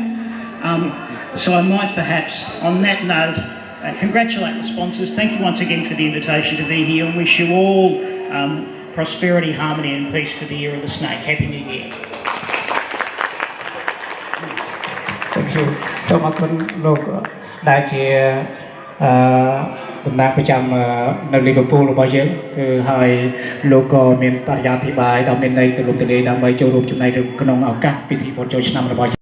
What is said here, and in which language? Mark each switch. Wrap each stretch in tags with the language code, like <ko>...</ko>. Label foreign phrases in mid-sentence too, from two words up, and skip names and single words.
<en>So I might perhaps, on that note, congratulate the sponsors. Thank you once again for the invitation to be here, and wish you all prosperity, harmony and peace for the year of the snake. Happy New Year. Thank you.</en> <km>So មកគុណលោកដែលជាតំណាងប្រចាំនៅលីវើពូលរបស់យើងគឺហើយលោកក៏មានបរិយាធិបាយដ៏មានន័យទូលំទូលាយដើម្បីចូលរួមចំណែកក្នុងឱកាសពិធីបុណ្យចូលឆ្នាំរបស់</km>